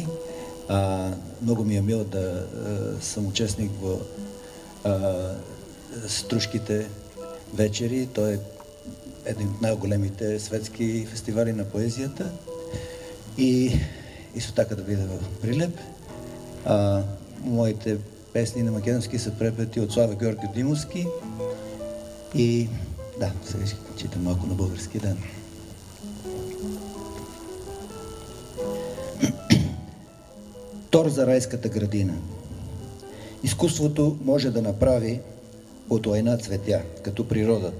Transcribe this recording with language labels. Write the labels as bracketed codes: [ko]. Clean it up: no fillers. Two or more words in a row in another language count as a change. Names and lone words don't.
[mk] Многу ми е мило да сум учесник во Струшките вечери. Тоа е еден од најголемите светски фестивали на поезијата. И исто така да биде во Прилеп. Моите песни на македонски се препети од Славе Георги Димовски. [bg] И да, сега ще читам малко на български, да. Тор за райската градина. Изкуството може да направи от лайна цветя, като природата.